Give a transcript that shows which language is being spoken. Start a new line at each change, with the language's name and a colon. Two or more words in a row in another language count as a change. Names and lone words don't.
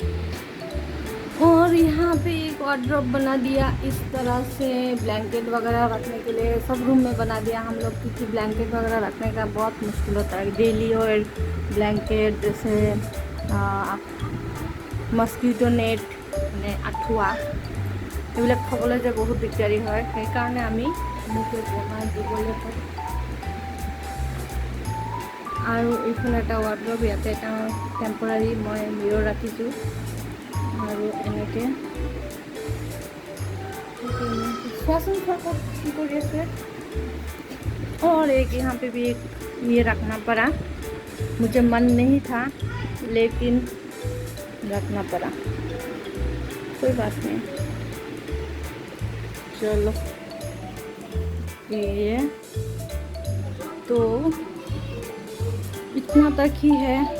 Hindi: और यहाँ पे एक वार्डरोब बना दिया इस तरह से, ब्लैंकेट वगैरह रखने के लिए सब रूम में बना दिया हम लोग, क्योंकि ब्लैंकेट वगैरह रखने का बहुत मुश्किल होता है। डेली और ब्लैंकेट जैसे
English: mosquito net
Assamese: মানে আঁঠুৱা এইবিলাক থ'বলৈ যে বহুত দিগদাৰী হয়। সেইকাৰণে আমি এনেকৈ বনাই দিবলৈ পাৰোঁ। আৰু এইফালে এটা ৱাৰ্ডৰোব, ইয়াতে এটা টেম্পৰাৰী মই মিৰৰ ৰাখিছোঁ। আৰু এনেকৈ চোৱাচোন কি কৰি আছে।
Hindi: और एक यहाँ पे भी ये रखना पड़ा, मुझे मन नहीं था लेकिन रखना पड़ा, कोई बात नहीं। चलो ये तो इतना तक ही है।